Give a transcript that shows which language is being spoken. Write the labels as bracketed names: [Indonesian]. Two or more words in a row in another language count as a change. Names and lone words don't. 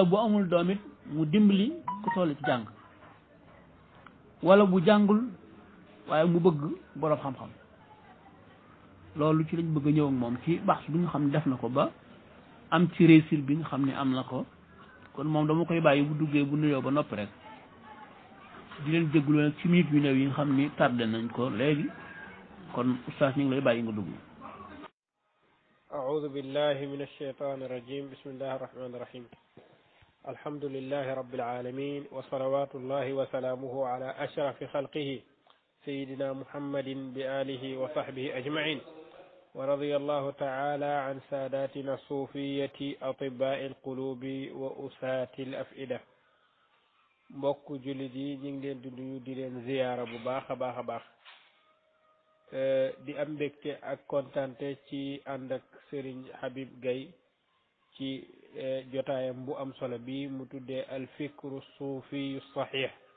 [Wolof] bu amul doom it mu dimbali ku toll ci jàng wala bu jàngul waaye mu bëgg boroom xam-xam loolu ci lañ bëgg a ñëw ak moom ci baax bi nga xam ne def na ko ba am ci réussir bi nga xam ne am na ko kon moom dama koy bàyyi bu duggee bu nuyoo ba noppi rek di leen jégalu nag ci minute yu néew yi nga xam ni tardé nañ ko léegi kon oustaz ñu ngi lay bàyyi nga dugg. [Arabic] أعوذ بالله من الشيطان الرجيم بسم الله الرحمن الرحيم الحمد لله رب العالمين وصلوات الله وسلامه على أشرف خلقه سيدنا محمد بآله وصحبه أجمعين ورضي الله تعالى عن ساداتنا الصوفية أطباء القلوب وأساة الأفئدة [Wolof] mbokk jullit yi ñu ngi leen di nuyu di leen ziyaara bu baax a baax [Arabic] a baax [Wolof] di am mbégte ak kontante ci ànd ak Serigne Habib Gaye ci jotaayam bu am solo bi mu tuddee [Arabic] الفكر الصوفي الصحيح